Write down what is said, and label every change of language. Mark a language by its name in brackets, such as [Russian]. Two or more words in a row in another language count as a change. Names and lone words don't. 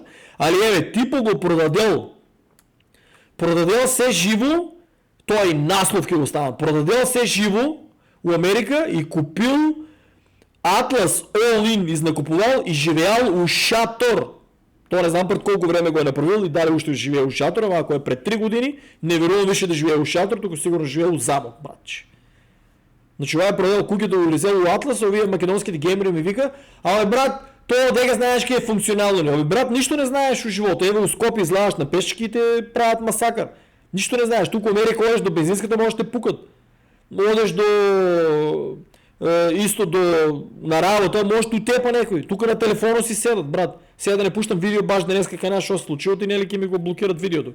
[Bulgarian] Али типо го продадел се живо, той насловки го става. Продадел се живо у Америка и купил Атлас All-In изнакупувал и живеял у шатор. То не знам пред колко време го е направил и дали още живее у шатор, ама ако е пред 3 години, не верувам више да живее у шатор, тук сигурно живее у замок, братче. Значи това е продал куките у Лизел у Атлас, а вие македонските геймери ми вика, брат, то дега знаеш ки е функционално. Брат, нищо не знаеш у живота. Ево у Скопи излагаш на пешки и те правят масакър. Нищо не знаеш. Тук в Америка ходиш до бензинската, може да те пукат. Ходиш до на работа, може да утепа някой. Тук на телефона си седат, брат. Сега да не пущам видео баш днес как една шо се случило, и не ли ки ми го блокират видеото.